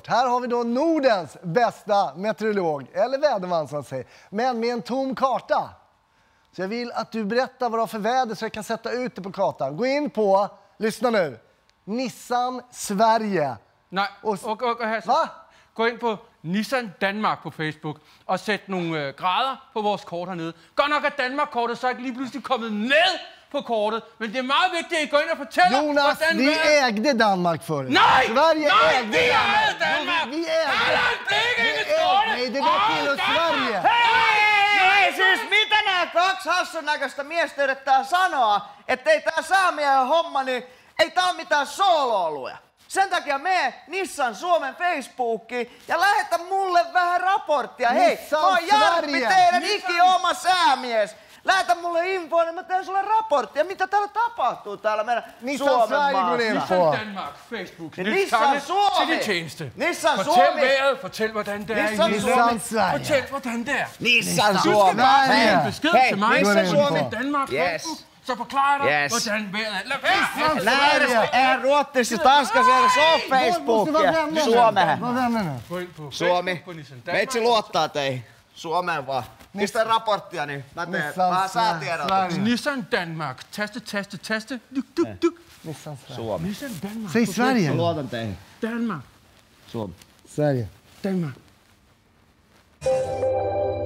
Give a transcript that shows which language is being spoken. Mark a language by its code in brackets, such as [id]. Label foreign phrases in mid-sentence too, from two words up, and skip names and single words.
[sv] Här har vi då Nordens bästa meteorolog, eller väderman som säger, men med en tom karta. Så jag vill att du berättar vad du har för väder så jag kan sätta ut det på kartan. Gå in på, lyssna nu, Nissan Sverige. Nej, Va? [da] Gå ind på Nissan Danmark på Facebook og sæt nogle grader på vores kort hernede. Godt nok er Danmark-kortet så ikke lige pludselig kommet med på kortet, men det er meget vigtigt, at I går ind og fortæller, Jonas, [sv] vi ägde Danmark förut. Nej! Sverige Nej, ägde [da] vi ejede Danmark! [sv] Vi ägde. Nej, det var till Sverige. [fi] Hei, siis mitä nämä kaksi hassun näköistä miestä yrittää sanoa, ettei tää saamiehen homma, niin ei tää oo mitään soolo-oluja. Sen takia mene Nissan Suomen Facebookiin ja lähetä mulle vähän raporttia. Hei, mä oon Jarppi, teidän ikioma säämies. Lähetä mulle infoa, niin mä teen sulle raporttia. Mitä täällä tapahtuu täällä meidän Suomen maassa? [da] Nissan Danmark, Facebook. [fi] Nissan Suomi! Nissan Suomi! [da] Fortæl vejret, fortæl hvordan det er i [sv] Nissan Sverige. [da] Fortæl hvordan det er. [fi] Nissan Suomi! [da] Hej, besked til mig. [fi] Nissan Suomi! [da] Danmark, Facebook. Så forklarer dig, hvordan vejret er. Lad [fi] Näin, eihän Ruotsissa, Tanskassa edes oo Facebookia. Suomeen. Suomi. Meitsi luottaa teihin. Suomeen vaan. Mistä raporttia, niin mä teen. Mä saan tiedotuksia. [da] Nissan Danmark. Taste. Duk. [sv] Nissan Sverige. [fi] Suomi. [da] Nissan Danmark. [sv] Säg Sverige. [fi] Mä luotan teihin. [da] Danmark. [fi] Suomi. [sv] Sverige. [da] Danmark.